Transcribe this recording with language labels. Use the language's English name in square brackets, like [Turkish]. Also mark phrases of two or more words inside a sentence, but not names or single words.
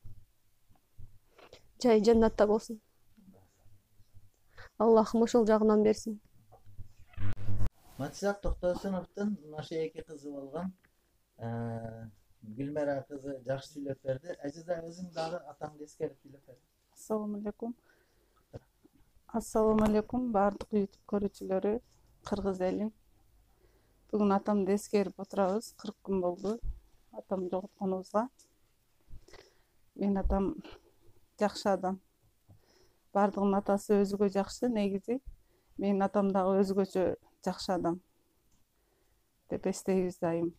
[Kyrgyz] Жай жаннатта болсун. Аллахым ошол жагынан берсин. Матисак Токтосуновдун ошо эки кызы болгон. Гүлмира кызы жакшы сүйлөп берди. Азиза өзүң дагы атаңды эскерип сүйлөп бер. [Arabic] السلام عليكم. السلام عليكم [Kyrgyz] баардык YouTube көрүүчүлөрү, кыргыз элим. Бүгүн атамды эскерип отурабыз. 40 күн болду атам жоготконубузга. Мен атам жакшы адам. Баардыгынын атасы өзүгө жакшы негизи. Менин атам дагы өзгөчө жакшы адам деп эстейбиз дайым.